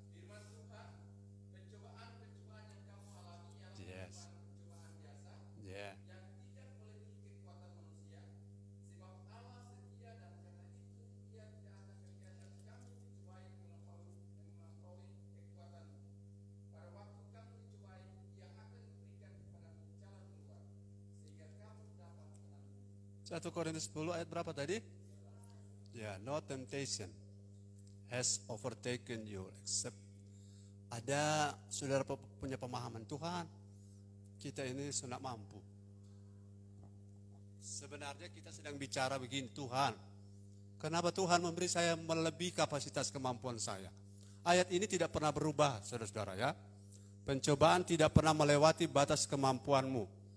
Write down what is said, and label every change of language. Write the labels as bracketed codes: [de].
[id] Firman Tuhan, pencobaan-pencobaan yang kamu alami yang pencobaan biasa, yang tidak boleh dimiliki kekuatan manusia, sebab Allah setia dan karena itu Dia tidak akan membiarkan kamu dicobai melampaui kekuatanmu. Pada waktu kamu dicobai, Dia akan memberikan kepadamu jalan keluar, sehingga kamu dapat menanggung. 1 Korintus 10 ayat berapa tadi? [en] Ya, no temptation has overtaken you except. [id] Ada saudara punya pemahaman Tuhan, kita ini sudah mampu. Sebenarnya kita sedang bicara begini, Tuhan, kenapa Tuhan memberi saya melebihi kapasitas kemampuan saya? Ayat ini tidak pernah berubah, saudara-saudara ya. Pencobaan tidak pernah melewati batas kemampuanmu.